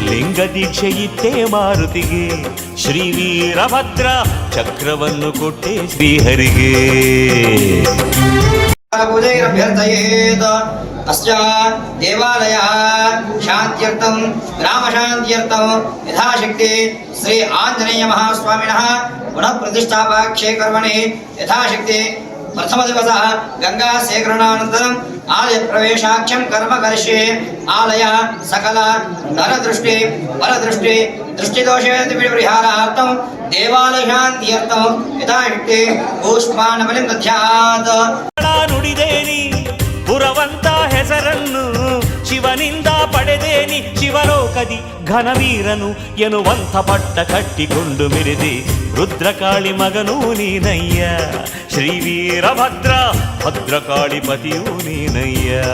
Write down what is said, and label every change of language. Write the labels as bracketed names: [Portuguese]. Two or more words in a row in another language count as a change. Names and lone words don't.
[Kannada] ಲಿಂಗ ದೀಕ್ಷೆ ಇತ್ತೇ ಮಾರುತಿಗೆ, ಶ್ರೀ ವೀರಭದ್ರ ಚಕ್ರವನ್ನು ಕೊಟ್ಟೆ ಶ್ರೀಹರಿಗೆ. [Sanskrit] पूजैरभ्यर्थयेत् अस्य देवालय शान्त्यर्थं ग्राम शान्त्यर्थं यथाशक्ति श्री आञ्जनेय महास्वामिनः पुनः प्रतिष्ठापक्षे कर्मणि यथाशक्ति प्रथमदिवसः गंगा सेकरणानन्तरम् आलय प्रवेशाख्यं कर्म करिष्ये. आलय सकल नरदृष्टि परदृष्टि दृष्टिदोषविहारार्थं देवालय शान्त्यर्थं यथाशक्ति पुष्पाणबलिं दद्यात्. [Kannada] ನುಡಿದೇನಿ ಪುರವಂತ ಹೆಸರನ್ನು ಶಿವನಿಂದ ಪಡೆದೇನಿ, ಶಿವಲೋಕದಿ ಘನವೀರನು ಎನ್ನುವಂಥ ಪಟ್ಟ ಕಟ್ಟಿಕೊಂಡು ಮಿರಿದೆ ರುದ್ರಕಾಳಿ ಮಗನೂ ನೀನಯ್ಯ, ಶ್ರೀ ವೀರಭದ್ರ ಭದ್ರಕಾಳಿ ಪತಿಯೂ ನೀನಯ್ಯ.